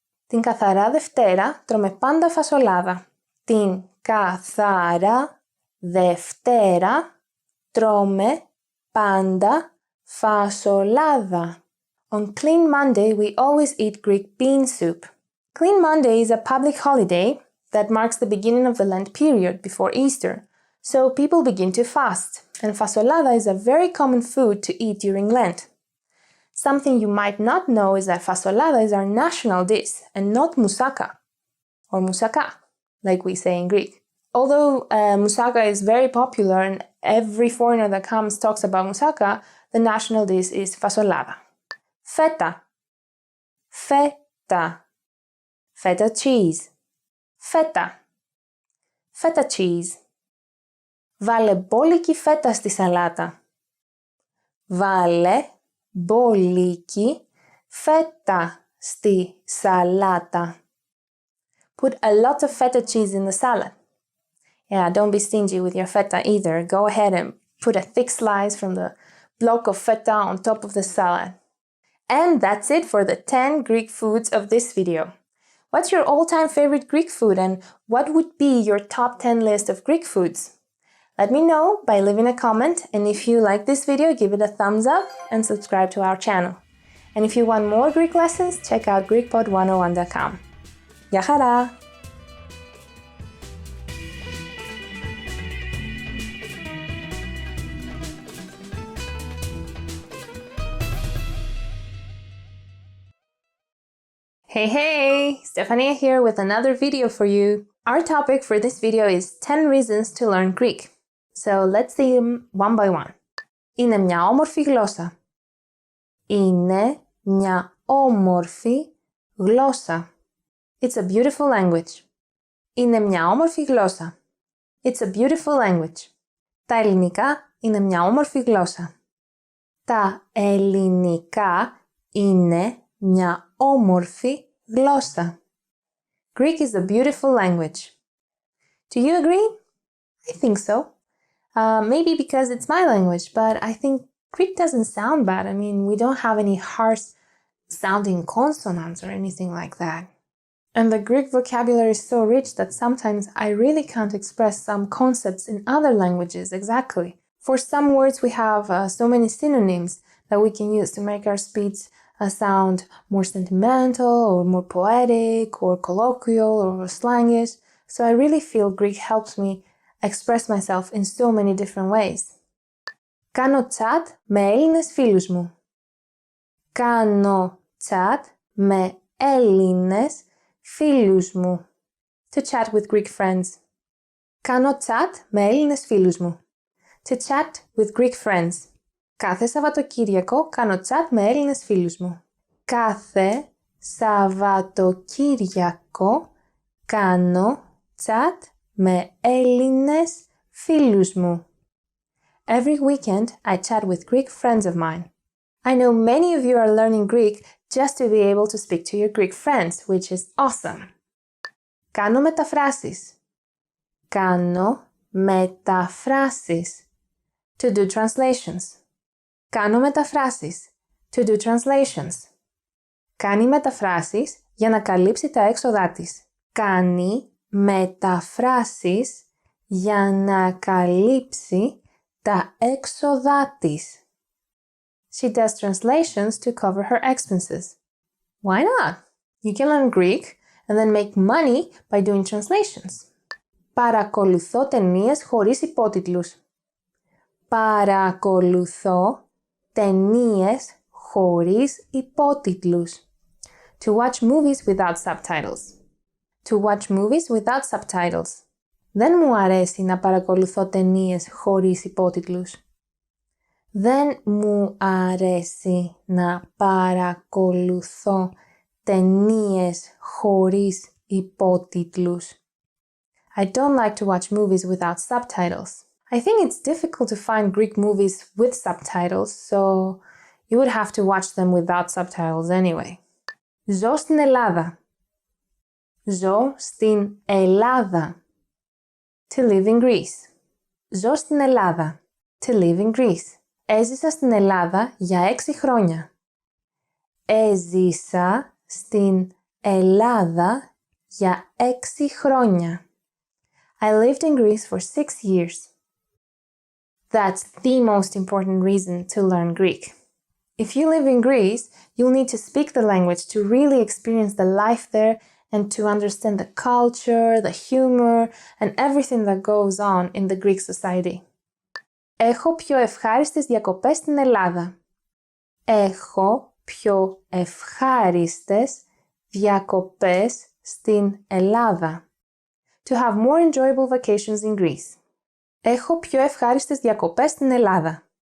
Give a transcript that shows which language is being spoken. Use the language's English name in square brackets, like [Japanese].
[Greek] Την καθαρά Δευτέρα τρώμε πάντα φασολάδα. Την καθαρά Δευτέρα τρώμε πάντα fasolada. [English] On Clean Monday, we always eat Greek bean soup. Clean Monday is a public holiday that marks the beginning of the Lent period before Easter, so people begin to fast, and fasolada is a very common food to eat during Lent. Something you might not know is that fasolada is our national dish and not moussaka, or moussaka, like we say in Greek. Although moussaka is very popular and every foreigner that comes talks about moussaka, the national dish is fasolada. Feta. Feta. Feta cheese. Feta. Feta cheese. [Greek] Βάλε μπόλικη φέτα στη σαλάτα. Βάλε μπόλικη φέτα στη σαλάτα. [English] Put a lot of feta cheese in the salad. Yeah, don't be stingy with your feta either. Go ahead and put a thick slice from the block of feta on top of the salad. And that's it for the 10 Greek foods of this video. What's your all-time favorite Greek food and what would be your top 10 list of Greek foods? Let me know by leaving a comment, and if you like this video, give it a thumbs up and subscribe to our channel. And if you want more Greek lessons, check out GreekPod101.com. [Greek] Γεια χαρά! [English] Hey, Stefania here with another video for you. Our topic for this video is 10 reasons to learn Greek. So let's see them one by one. [Greek] Είναι μια όμορφη γλώσσα. Είναι μια όμορφη γλώσσα. [English] It's a beautiful language. [Greek] Είναι μια όμορφη γλώσσα. [English] It's a beautiful language. [Greek] Τα ελληνικά είναι μια όμορφη γλώσσα. Τα ελληνικά είναι μια όμορφη γλώσσα. [English] Greek is a beautiful language. Do you agree? I think so. Maybe because it's my language, but I think Greek doesn't sound bad. I mean, we don't have any harsh sounding consonants or anything like that. And the Greek vocabulary is so rich that sometimes I really can't express some concepts in other languages exactly. For some words, we have so many synonyms that we can use to make our speech sound more sentimental or more poetic or colloquial or slangish. So I really feel Greek helps me express myself in so many different ways. [Greek] Κάνω chat με Έλληνες φίλους μου. Κάνω chat με Έλληνες φίλους μου. [English] To chat with Greek friends. [Greek] Κάνω chat με Έλληνες φίλους μου. [English] To chat with Greek friends. [Greek] Κάθε Σαββατοκύριακο κάνω chat με Έλληνες φίλους μου. Κάθε Σαββατοκύριακο κάνω chat με Έλληνες φίλους μου. [English] Every weekend, I chat with Greek friends of mine. I know many of you are learning Greek just to be able to speak to your Greek friends, which is awesome. [Greek] Κάνω μεταφράσεις. Κάνω μεταφράσεις. [English] To do translations. [Greek] Κάνω μεταφράσεις. [English] To do translations. [Greek] Κάνει μεταφράσεις για να καλύψει τα έξοδά της. Κάνει μεταφράσεις για να καλύψει τα έξοδά της. [English] She does translations to cover her expenses. Why not? You can learn Greek and then make money by doing translations. [Greek] Παρακολουθώ ταινίες χωρίς υπότιτλους. Παρακολουθώ ταινίες χωρίς υπότιτλους. [English] To watch movies without subtitles. To watch movies without subtitles. [Greek] Δεν μου αρέσει να παρακολουθώ ταινίες χωρίς υπότιτλους. Δεν μου αρέσει να παρακολουθώ ταινίες χωρίς υπότιτλους. [English] I don't like to watch movies without subtitles. I think it's difficult to find Greek movies with subtitles, so you would have to watch them without subtitles anyway. [Greek] Ζω στην Ελλάδα. Ζω στην Ελλάδα. [English] To live in Greece. [Greek] Ζω στην Ελλάδα. [English] To live in Greece. [Greek] Έζησα στην Ελλάδα για 6 χρόνια. Έζησα στην Ελλάδα για 6 χρόνια. [English] I lived in Greece for 6 years. That's the most important reason to learn Greek. If you live in Greece, you'll need to speak the language to really experience the life there and to understand the culture, the humor, and everything that goes on in the Greek society. [Greek] Έχω πιο ευχάριστες διακοπές στην Ελλάδα. Έχω πιο ευχάριστες διακοπές στην Ελλάδα. [English] To have more enjoyable vacations in Greece. [Greek] Έχω πιο ευχάριστες διακοπές στην Ελλάδα.